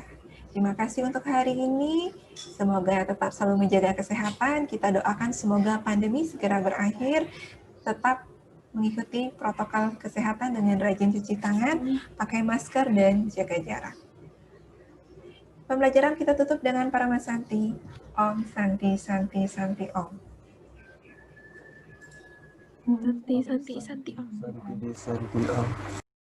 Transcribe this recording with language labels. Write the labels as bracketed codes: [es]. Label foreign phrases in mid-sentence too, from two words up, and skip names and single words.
[id] Terima kasih untuk hari ini. Semoga tetap selalu menjaga kesehatan. Kita doakan semoga pandemi segera berakhir. Tetap mengikuti protokol kesehatan dengan rajin cuci tangan, pakai masker, dan jaga jarak. Pembelajaran kita tutup dengan Parama Santi. [sa] Om Santi Santi Santi Om. Santi Om.